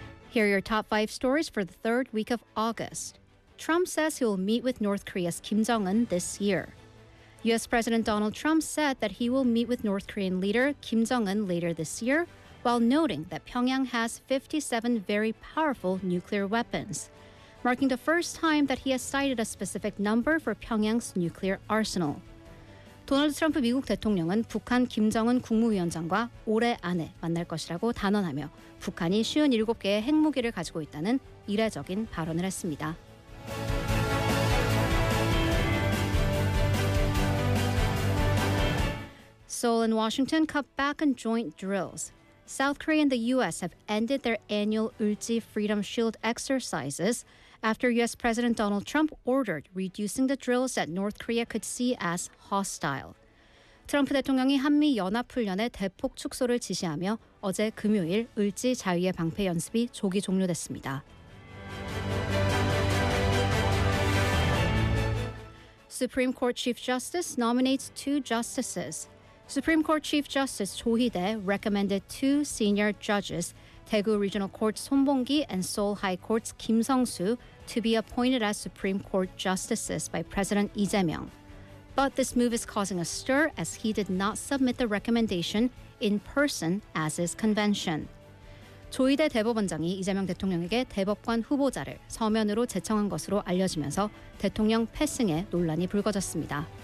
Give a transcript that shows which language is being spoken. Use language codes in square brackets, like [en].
[en] Here are your top five stories for the third week of August. Trump says he will meet with North Korea's Kim Jong-un this year. U.S. President Donald Trump said that he will meet with North Korean leader Kim Jong-un later this year, while noting that Pyongyang has 57 very powerful nuclear weapons, marking the first time that he has cited a specific number for Pyongyang's nuclear arsenal. [ko] 도널드 트럼프 미국 대통령은 북한 김정은 국무위원장과 올해 안에 만날 것이라고 단언하며 북한이 57개의 핵무기를 가지고 있다는 이례적인 발언을 했습니다. [en] Seoul and Washington cut back on joint drills. South Korea and the U.S. have ended their annual Ulji Freedom Shield exercises after U.S. President Donald Trump ordered reducing the drills that North Korea could see as hostile. [ko] 트럼프 대통령이 한미연합훈련의 대폭 축소를 지시하며 어제 금요일 을지 자유의 방패 연습이 조기 종료됐습니다. [en] Supreme Court Chief Justice nominates two justices. Supreme Court Chief Justice Cho Hee-dae recommended two senior judges, Daegu Regional Court Son Bong-gi and Seoul High Court's Kim Sung-soo, to be appointed as Supreme Court justices by President Lee Jae-myung. But this move is causing a stir as he did not submit the recommendation in person as is convention. [ko] 조희대 대법원장이 이재명 대통령에게 대법관 후보자를 서면으로 제청한 것으로 알려지면서 대통령 패싱에 논란이 불거졌습니다.